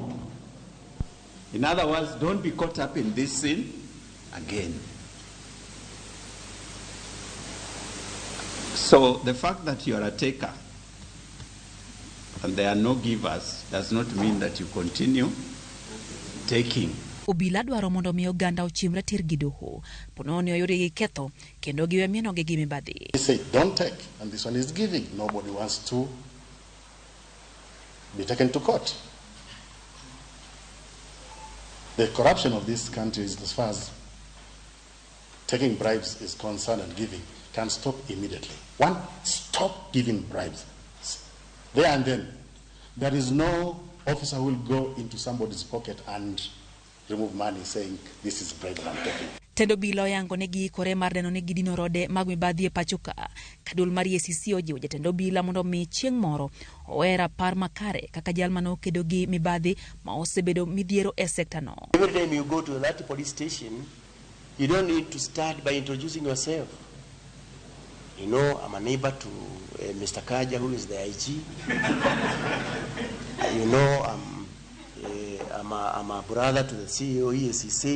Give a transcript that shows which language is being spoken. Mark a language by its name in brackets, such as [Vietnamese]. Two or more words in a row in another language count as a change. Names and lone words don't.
[English] In other words, don't be caught up in this sin again. So the fact that you are a taker and there are no givers does not mean that you continue taking. [Luo (Kenya and Tanzania)] Obila dwaro mondo mi oganda ochimre tir gi doho pononi oyudi gi ketho kendo giwe mieno gi mibadhi. [English] They say don't take and this one is giving. Nobody wants to be taken to court. The corruption of this country is, as far as taking bribes is concerned and giving, can stop immediately. One, stop giving bribes. There and then. There is no officer who will go into somebody's pocket and remove money saying, this is bribe I'm taking. [Luo (Kenya and Tanzania)] Tendo obila oyango ne giikore mar neno ni gidino rode mag mibadhi e pacho ka. Duol mar EACC ojiwo jatend obila mondo mi chieng' moro owera par makare kaka jal mano kedo gi mibadhi ma osebedo midhiero e sekta no. [English] Every time you go to that police station, you don't need to start by introducing yourself. You know, I'm a neighbor to Mr. Kaja, who is the IG. You know, I'm a brother to the CEO EACC.